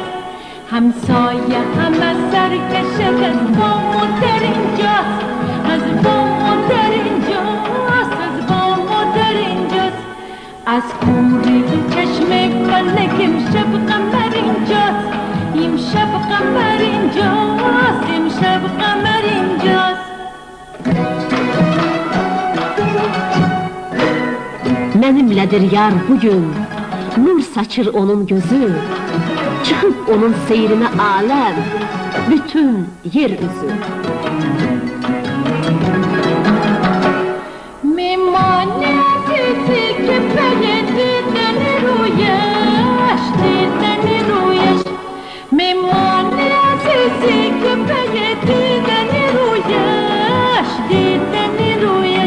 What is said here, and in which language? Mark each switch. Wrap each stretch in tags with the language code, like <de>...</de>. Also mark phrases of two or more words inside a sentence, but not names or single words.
<fa>همسایه همه سرکشد از بام و در اینجاست، از بام و در اینجاست، از بام و در اینجاست. از کوری چشم فلک امشب قمر اینجاست، امشب قمر اینجاست، امشب قمر اینجاست.</fa> <az>Mənimlədir yar bugün, nur saçır onun gözü. Çıxıb onun seyrinə aləm, bütün yer üzü.</az> <fa>میمانه چیزی که پی دیدن رویش، دیدن رویش. میمانه چیزی که پی دیدن رویش، دیدن رویش.</fa>